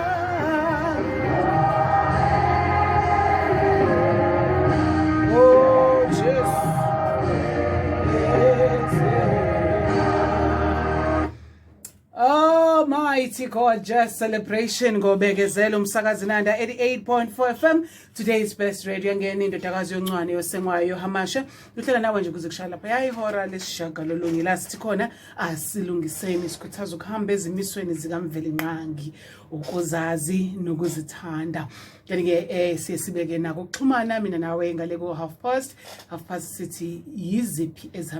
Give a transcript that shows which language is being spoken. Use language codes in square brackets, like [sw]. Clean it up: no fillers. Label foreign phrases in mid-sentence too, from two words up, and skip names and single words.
[en] Oh, Jesus. Almighty God, just celebration [zu] ngobekezela umsakazi [en] Inanda 88.4 FM. Today's best radio [zu] ngene indodakazi yoncwane yosengwayo yohamasha. Uhlala nawe nje kuze kushaya lapha yayihora lesishagalolunye la sithi khona asilungiseni sikhuthaza ukuhamba ezimisweni zikaMveli Nqangi ukuzazi nokuzithanda. Kanti ke siyesibeke nako ukuxhumana mina nawe ngale ku [en] half past [zu] sithi yiziphi ezihambe